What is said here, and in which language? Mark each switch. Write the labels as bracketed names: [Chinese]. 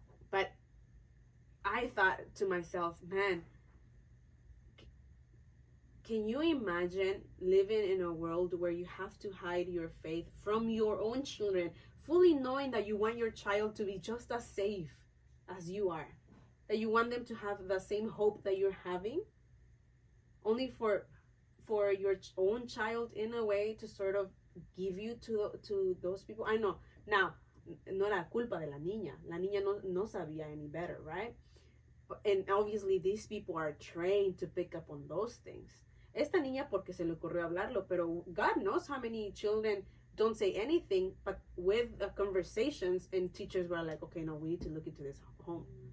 [English] But I thought to myself, man, can you imagine living in a world where you have to hide your faith from your own children, fully knowing that you want your child to be just as safe as you are, that you want them to have the same hope that you're having, only for your own child in a way to sort of give you to those people? I know. Now, [Spanish] no era culpa de la niña. La niña no sabía [English] any better, right? And obviously these people are trained to pick up on those things. [Spanish] Esta niña porque se le ocurrió hablarlo, pero [English] God knows how many children don't say anything, but with the conversations, and teachers were like, okay, no, we need to look into this home.